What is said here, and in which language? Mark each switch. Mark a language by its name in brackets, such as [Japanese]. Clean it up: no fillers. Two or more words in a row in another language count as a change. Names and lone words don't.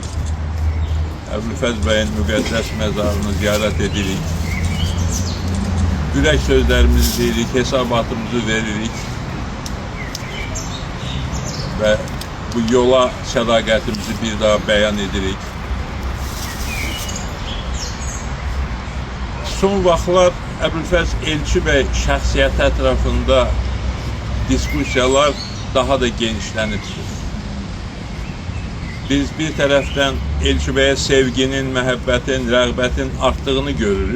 [Azerbaijani] Əbülfəz Bey'in müqəddəs mezarını ziyaret edirik. Yürek sözlerimizi deyirik, hesabatımızı veririk. Ve bu yola sədaqətimizi bir daha beyan edirik. Son vaxtlar Əbülfəz Elçi Bey şəxsiyyəti ətrafında diskusiyalar daha da genişlənibdir. Biz bir tərəfdən Elçi Bey'e sevginin, məhəbbətin, rəğbətin arttığını görürük.